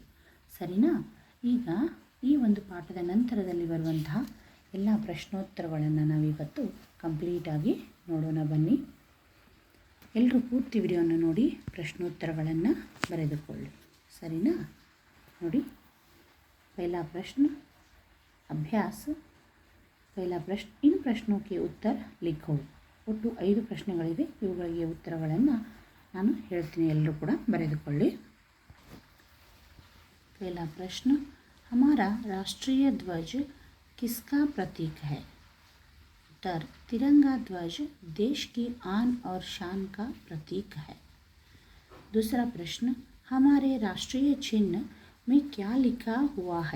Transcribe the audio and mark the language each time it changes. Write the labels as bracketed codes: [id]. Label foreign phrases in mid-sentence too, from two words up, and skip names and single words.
[kn] ಸರಿನಾ? ಈಗ ಈ ಒಂದು ಪಾಠದ ನಂತರದಲ್ಲಿ ಬರುವಂತಹ ಎಲ್ಲ ಪ್ರಶ್ನೋತ್ತರಗಳನ್ನು ನಾವಿವತ್ತು ಕಂಪ್ಲೀಟಾಗಿ ನೋಡೋಣ. ಬನ್ನಿ, ಎಲ್ಲರೂ ಪೂರ್ತಿ ವಿಡಿಯೋನ ನೋಡಿ ಪ್ರಶ್ನೋತ್ತರಗಳನ್ನು ಬರೆದುಕೊಳ್ಳಿ. ಸರಿನಾ? ನೋಡಿ, [hi] पहला प्रश्न अभ्यास. पहला प्रश्न, इन प्रश्नों के उत्तर लिखो. [kn] ಒಟ್ಟು 5 ಪ್ರಶ್ನೆಗಳಿವೆ. ಇವುಗಳಿಗೆ ಉತ್ತರಗಳನ್ನು ನಾನು ಹೇಳ್ತೀನಿ, ಎಲ್ಲರೂ ಕೂಡ ಬರೆದುಕೊಳ್ಳಿ. [hi] पहला प्रश्न, हमारा राष्ट्रीय ध्वज किसका प्रतीक है? उत्तर, तिरंगा ध्वज देश की आन और शान का प्रतीक है. दूसरा प्रश्न, हमारे राष्ट्रीय चिन्ह में क्या लिखा हुआ है?